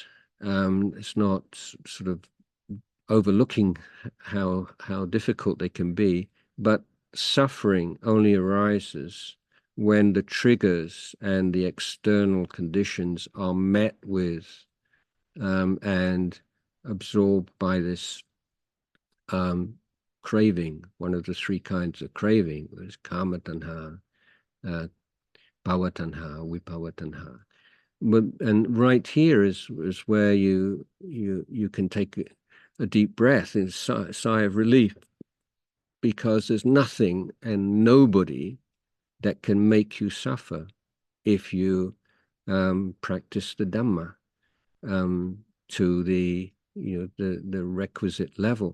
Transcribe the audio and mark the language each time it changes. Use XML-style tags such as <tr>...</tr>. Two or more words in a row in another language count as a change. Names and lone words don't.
<en>It's not sort of overlooking how difficult they can be, but suffering only arises when the triggers and the external conditions are met with and absorbed by this craving. One of the three kinds of craving is</en> <pi>kama tanha, bhava tanha, vipawa tanha.</pi> <en>And right here is where you can take a deep breath and sigh of relief, because there's nothing and nobody that can make you suffer if you practice the Dhamma to the requisite level.</en>